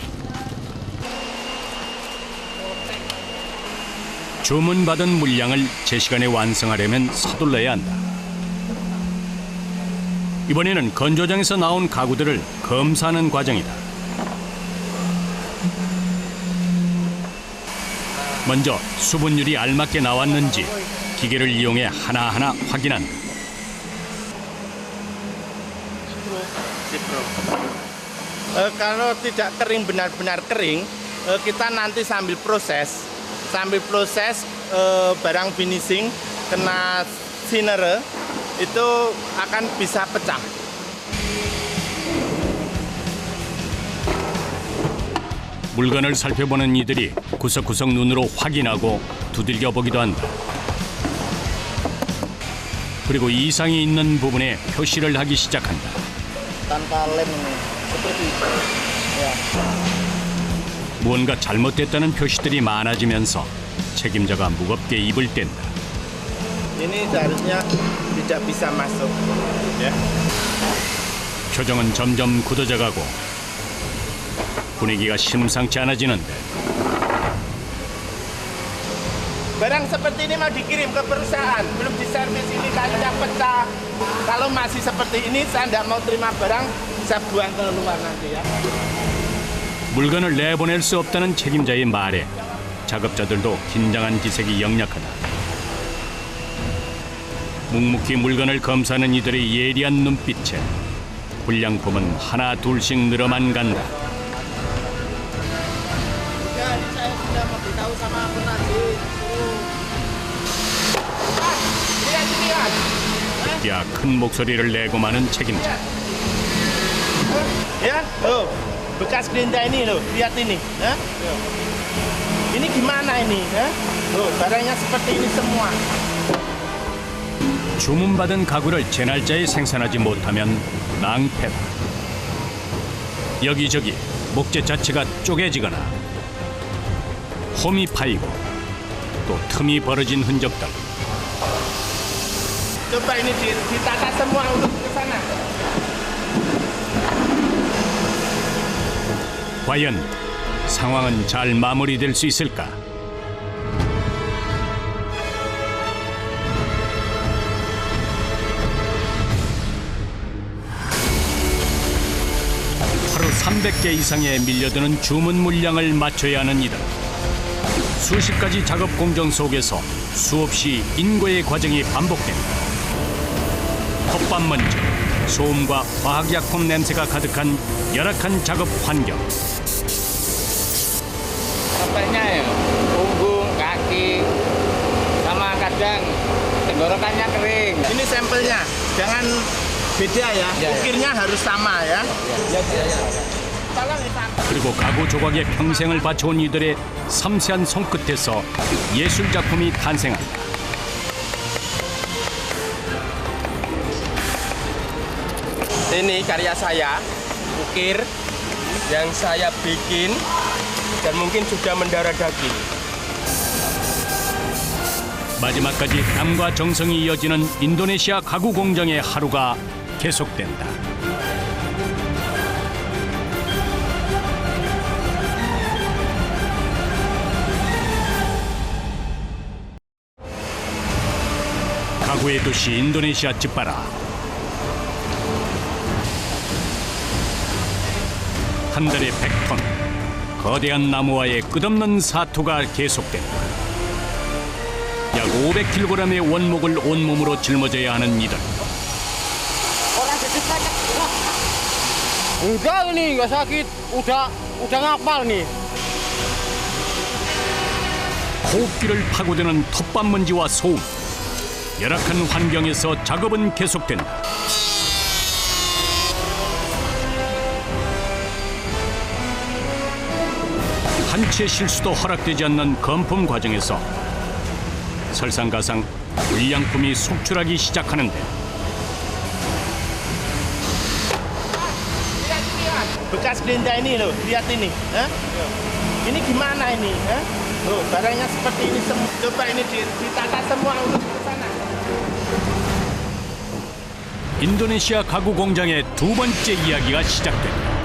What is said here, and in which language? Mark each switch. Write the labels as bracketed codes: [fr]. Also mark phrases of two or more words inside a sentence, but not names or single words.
[ko] 주문받은 물량을 제 시간에 완성하려면 서둘러야 한다. 이번에는 건조장에서 나온 가구들을 검사하는 과정이다. 먼저 수분율이 알맞게 나왔는지 기계를 이용해 하나하나 확인한다. [id] Kalau tidak kering benar-benar kering, kita nanti sambil proses barang finishing kena thinner itu akan bisa pecah. [ko] 물건을 살펴보는 이들이 구석구석 눈으로 확인하고 두들겨 보기도 한다. 그리고 이상이 있는 부분에 표시를 하기 시작한다. [id] Tanpa lem seperti itu. Ya. [ko] 무언가 잘못됐다는 표시들이 많아지면서 책임자가 무겁게 입을 뗀다. [id] Ini seharusnya tidak bisa masuk. Ya. [ko] 표정은 점점 굳어져가고 분위기가 심상치 않아지는데 [id] Barang seperti ini mau dikirim ke perusahaan, belum diservis ini kayunya pecah. Kalau masih seperti ini, saya tidak mau terima barang, saya buang keluar nanti ya. [ko] 물건을 내보낼 수 없다는 책임자의 말에 작업자들도 긴장한 기색이 역력하다. 묵묵히 물건을 검사하는 이들의 예리한 눈빛에 불량품은 하나 둘씩 늘어만 간다. [id] Saya sudah memberitahu sama penagih. [ko] 야, 큰 목소리를 내고 마는 책임자. [id] Ya, tuh, bekas gerinda ini loh, lihat ini. Ya? Ini gimana ini? Ya? Tuh, barangnya seperti ini semua. [ko] 주문받은 가구를 제 날짜에 생산하지 못하면 낭패다. 여기저기 목재 자체가 쪼개지거나 홈이 파이고 또 틈이 벌어진 흔적들. [id] Coba ini ditata semua untuk ke sana. [ko] 과연 상황은 잘 마무리될 수 있을까? 하루 300개 이상의 밀려드는 주문 물량을 맞춰야 하는 이들. 수십 가지 작업 공정 속에서 수없이 인고의 과정이 반복된다. 헛밥 먼지, 소음과 화학약품 냄새가 가득한 열악한 작업 환경. [id] Sampainya ya, punggung, kaki, sama kadang tenggorokannya kering. Ini sampelnya, jangan beda ya. Ukirnya harus sama ya. [ko] 그리고 가구 조각에 평생을 바쳐온 이들의 섬세한 손끝에서 예술 작품이 탄생한다. [id] Ini karya saya, ukir yang saya bikin dan mungkin sudah mendarah daging. [ko] 마지막까지 땀과 정성이 이어지는 인도네시아 가구 공정의 하루가 계속된다. 가구의 도시 인도네시아 집바라. 한 달에 100톤, 거대한 나무와의 끝없는 사투가 계속된다. 약 500kg의 원목을 온몸으로 짊어져야 하는 이들. [id] Enggak ini, enggak sakit. Udah ngapal nih. [ko] 호흡기를 파고드는 텃밭 먼지와 소음. 열악한 환경에서 작업은 계속된다. 한치의 실수도 허락되지 않는 건품 과정에서 설상가상 불량품이 속출하기 시작하는데 [id] Bekas gerinda ini loh, lihat ini. Ya? Ini gimana ini? Ya? Tuh, barangnya seperti ini semua. Coba ini ditata semua untuk ke sana. [ko] 인도네시아 가구 공장의 두 번째 이야기가 시작된다.